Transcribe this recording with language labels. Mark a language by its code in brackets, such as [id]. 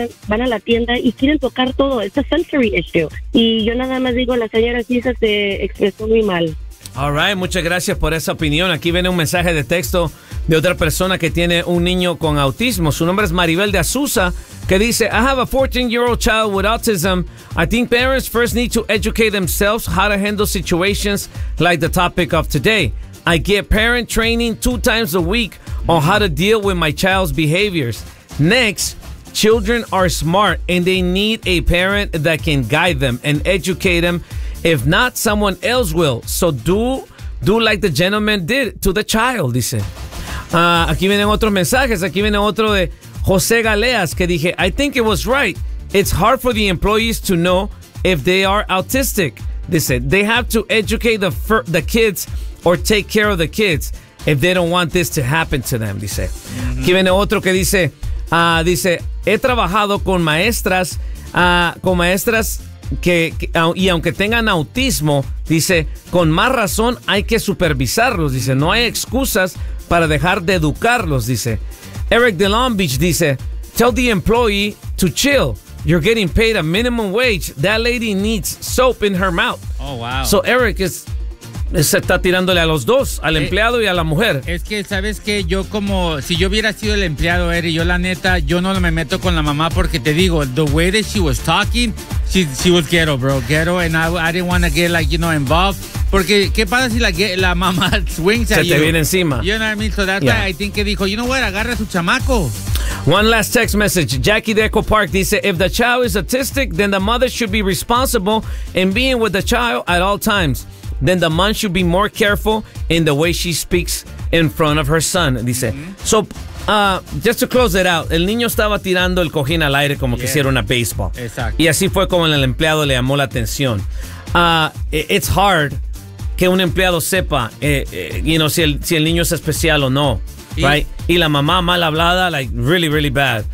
[es] Van a la tienda y quieren tocar todo. Es [en] a sensory issue. [es] Y yo nada más digo, la señora Cisa se expresó muy mal. [en] All right, [es] muchas gracias por esa opinión. Aquí viene un mensaje de texto de otra persona que tiene un niño con autismo. Su nombre es Maribel de Azusa, que dice, [en] I have a 14-year-old child with autism. I think parents first need to educate themselves how to handle situations like the topic of today. I get parent training 2 times a week on how to deal with my child's behaviors. Next, children are smart and they need a parent that can guide them and educate them. If not, someone else will. So do like the gentleman did to the child, dice. [es] Aquí vienen otros mensajes. Aquí viene otro de José Galeas, que dije, [en] I think it was right. It's hard for the employees to know if they are autistic. Dice, they have to educate the kids or take care of the kids if they don't want this to happen to them, dice. Mm-hmm. [es] Aquí viene otro que dice, he trabajado con maestras, y aunque tengan autismo, dice, con más razón hay que supervisarlos, dice, no hay excusas para dejar de educarlos, dice. [en] Eric de Long Beach dice, tell the employee to chill, you're getting paid a minimum wage, that lady needs soap in her mouth. Oh wow. So Eric is, [es] se está tirándole a los dos, al empleado y a la mujer. Es que, ¿sabes qué? Yo como, si yo hubiera sido el empleado, Eri, yo la neta, yo no me meto con la mamá porque te digo, [en] the way that she was talking, she was ghetto, bro, ghetto, and I didn't want to get, like, you know, involved. [es] Porque, ¿qué pasa si la mamá swings se [en] at you? [es] Se te viene encima. [en] You know what I mean? So that's why I think [es] que dijo, [en] you know what, [es] agarra a su chamaco. [en] One last text message. Jackie de Echo Park dice, if the child is autistic, then the mother should be responsible in being with the child at all times. Then the mom should be more careful in the way she speaks in front of her son. [es] Dice, [en] so, just to close it out, [es] el niño estaba tirando el cojín al aire como que hiciera una baseball. Exacto. Y así fue como el empleado le llamó la atención. [en] It's hard [es] que un empleado sepa, [en] you know, [es] si el niño es especial o no. Y la mamá mal hablada, [en] like really, really bad.